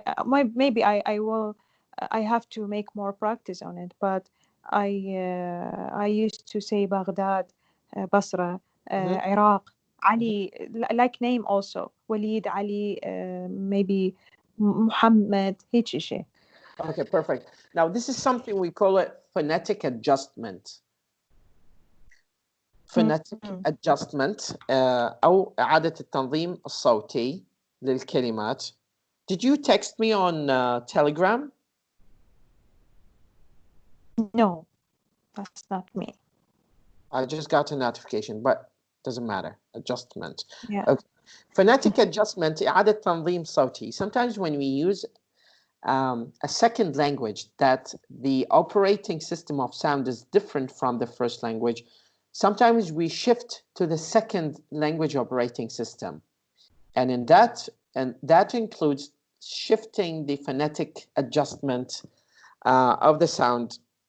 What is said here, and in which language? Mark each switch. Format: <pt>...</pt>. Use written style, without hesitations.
<en>Maybe I will I have to make more practice on it, but I used to say Baghdad, Basra, Iraq, Ali, like name also, Walid, Ali, maybe Muhammad,</en> <ar>هيك شيء.</ar> <en>Okay, perfect. Now this is something we call it phonetic adjustment. Phonetic adjustment</en> <ar>أو إعادة التنظيم الصوتي للكلمات.</ar> <en>Did you text me on Telegram? No, that's not me. I just got a notification, but doesn't matter. Adjustment. Yeah. Okay. Phonetic adjustment</en> <ar>إعادة تنظيم صوتي.</ar> <en>Sometimes when we use a second language that the operating system of sound is different from the first language, sometimes we shift to the second language operating system. And that includes shifting the phonetic adjustment of the sound.</en>